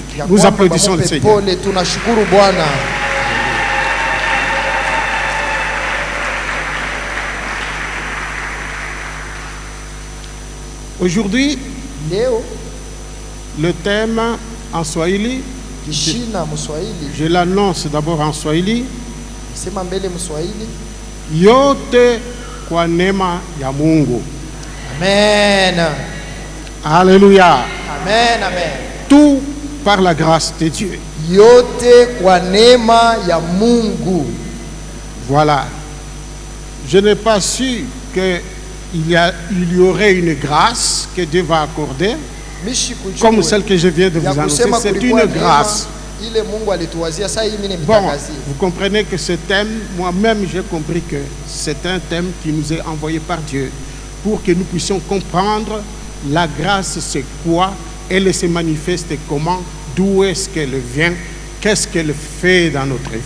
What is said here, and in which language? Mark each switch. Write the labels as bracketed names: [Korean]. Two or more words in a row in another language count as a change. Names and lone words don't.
[French] Nous applaudissons le Seigneur. Aujourd'hui, le thème en Swahili, je l'annonce d'abord en Swahili. [Swahili] Yote kwa neema ya Mungu. Amen. [French] Alléluia. Amen, amen. Tout par la grâce de Dieu. [Swahili] Yote kwa neema ya Mungu. [French] Voilà. Je n'ai pas su que il y aurait une grâce que Dieu va accorder, comme celle que je viens de vous annoncer. C'est une grâce. Bon, vous comprenez que ce thème, moi-même j'ai compris que c'est un thème qui nous est envoyé par Dieu pour que nous puissions comprendre la grâce c'est quoi, elle se manifeste comment, d'où est-ce qu'elle vient, qu'est-ce qu'elle fait dans notre vie.